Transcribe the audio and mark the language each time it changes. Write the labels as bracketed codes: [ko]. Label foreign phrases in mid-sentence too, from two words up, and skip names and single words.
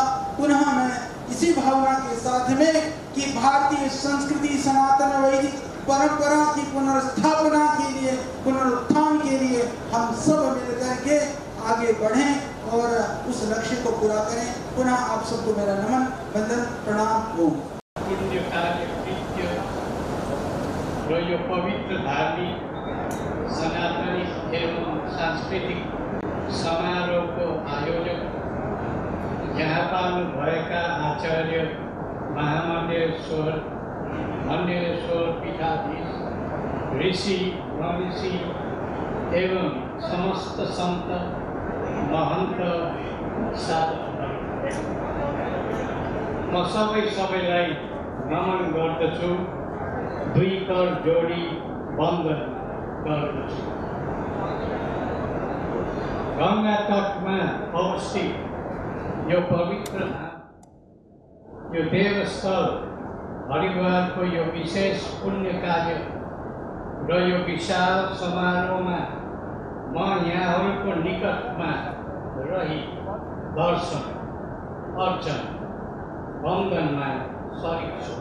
[hi] पुनः मैं इसी भावना के साथ में कि भारतीय संस्कृति, सनातन वैदिक परंपरा की पुनर्स्थापना के लिए, पुनरुत्थान के लिए हम सब मिलकर के आगे बढ़ें और उस लक्ष्य को पूरा करें। पुनः आप सबको मेरा नमन, वंदन, प्रणाम। ओम। [ne] पुण्य कार्य कृत्य र यो पवित्र धार्मिक सनातनी एवं सांस्कृतिक समारोहको आयोजक यहाँ पाल्नुभएका आचार्य महामण्डलेश्वर पीठाधीश ऋषि महर्षि एवं समस्त संत महन्त साधकहरू, म सबैलाई नमन गर्दछु, दुई कर जोडी वन्दन गर्दछु। गङ्गा तटमा अवस्थित यो पवित्र धाम, यो देवस्थल हरिद्वारको यो विशेष पुण्य कार्य र यो विशाल समारोहमा म यहाँहरूको निकटमा रही दर्शन अर्चन वन्दनमा सरिक छु।